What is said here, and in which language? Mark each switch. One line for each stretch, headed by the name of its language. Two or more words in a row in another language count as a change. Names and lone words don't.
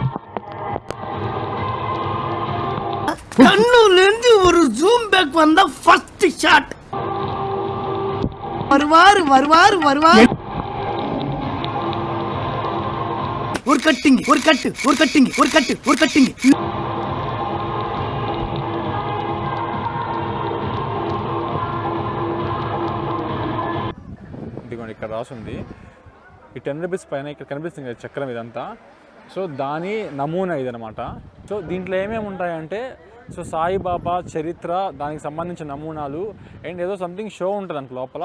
Tamil: கண்ணூர்ல இருந்து ஒரு
English: zoom back
Tamil: வந்தா
English: first shot.
Tamil: வருவாரு வருவாரு வருவாரு. ஒரு கட்டிங் ஒரு கட்டு ஒரு கட்டிங் ஒரு கட்டு ஒரு கட்டிங்.
Telugu: ఇదిగోండి ఇక్కడ రాసుంది. ఈ 10 రూపీస్ పైన ఇక్కడ కనిపిస్తుంది కదా చక్రం ఇదంతా. సో దాని నమూనా ఇదనమాట. సో దీంట్లో ఏమేమి ఉంటాయంటే సో సాయిబాబా చరిత్ర, దానికి సంబంధించిన నమూనాలు అండ్ ఏదో
English: something show
Telugu: ఉంటుంది దాంట్లో లోపల.